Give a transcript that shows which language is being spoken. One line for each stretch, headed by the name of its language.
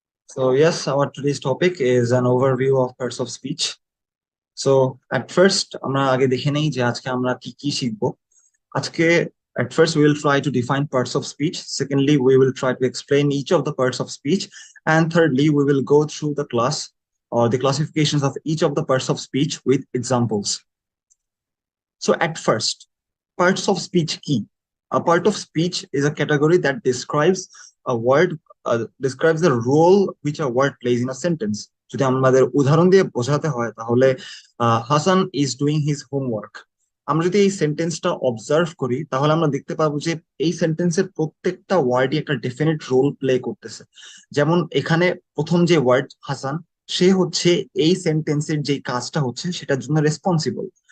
English: So yes, our today's topic is an overview of pairs of speech. So at first,
Bangla: আমরা আগে দেখে নেই যে আজকে আমরা কি কি শিখবো।
English: আজকে at first we will try to define parts of speech. Secondly, we will try to explain each of the parts of speech. And thirdly, we will go through the class or the classifications of each of the parts of speech with examples. So at first, parts of speech key. A part of speech is a category that describes a word, describes the role which a word plays in a sentence.
Bangla: যদি আমাদের উদাহরণ দিয়ে বোঝাতে হয় তাহলে
English: Hasan is doing his homework.
Bangla: আমরা যদি এই সেন্টেন্সটা অবজার্ভ করি তাহলে আমরা দেখতে পাবো যে এই সেন্টেন্সের প্রত্যেকটা ওয়ার্ডই একটা ডেফিনেট রোল প্লে করতেছে। যেমন এখানে প্রথম যে ওয়ার্ড হাসান, সে হচ্ছে এই সেন্টেন্সের যে কাজটা হচ্ছে সেটার জন্য রেসপন্সিবল।